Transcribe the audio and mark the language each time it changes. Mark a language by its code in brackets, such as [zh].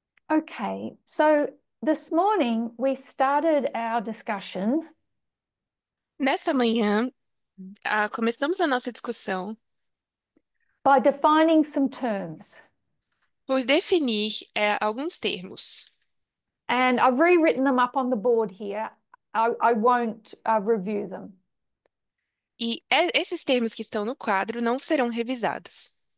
[en] Okay, so this morning we started our discussion [pt] Nessa manhã, começamos a nossa discussão [en] by defining some terms, [pt] por definir alguns termos. [en] and I've rewritten them up on the board here. I won't review them. [pt] E esses termos que estão no quadro não serão revisados.